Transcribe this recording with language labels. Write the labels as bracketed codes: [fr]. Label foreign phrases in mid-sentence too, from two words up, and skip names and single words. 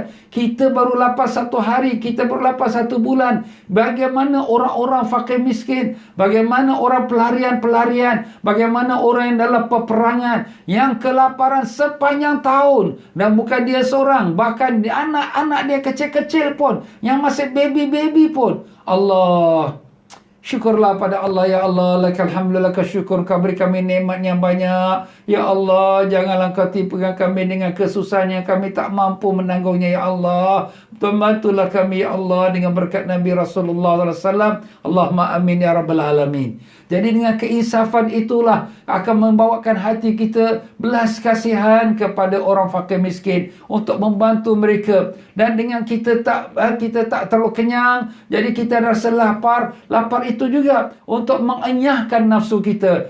[ms] Kita baru lapar 1 hari, kita baru lapar 1 bulan. Bagaimana orang-orang fakir miskin, bagaimana orang pelarian-pelarian, bagaimana orang yang dalam peperangan, yang kelaparan sepanjang tahun. Dan bukan dia seorang, bahkan anak-anak dia kecil-kecil pun, yang masih baby-baby pun. Allah, syukurlah pada Allah. [ar] يا الله، لك الحمد، لك الشكر. [ms] Kau beri kami nikmat yang banyak. [ar] يا الله, [ms] janganlah kau tipukan kami dengan kesusahan yang kami tak mampu menanggungnya. [ar] يا الله, [ms] bantulah kami [ar] يا الله [ms] dengan berkat Nabi Rasulullah SAW. [ar] اللهم آمين يا رب العالمين. [ms] Jadi dengan keinsafan itulah akan membawakan hati kita belas kasihan kepada orang fakir miskin untuk membantu mereka. Dan dengan kita tak terlalu kenyang, jadi kita rasa lapar. Lapar itu juga untuk mengenyahkan nafsu kita.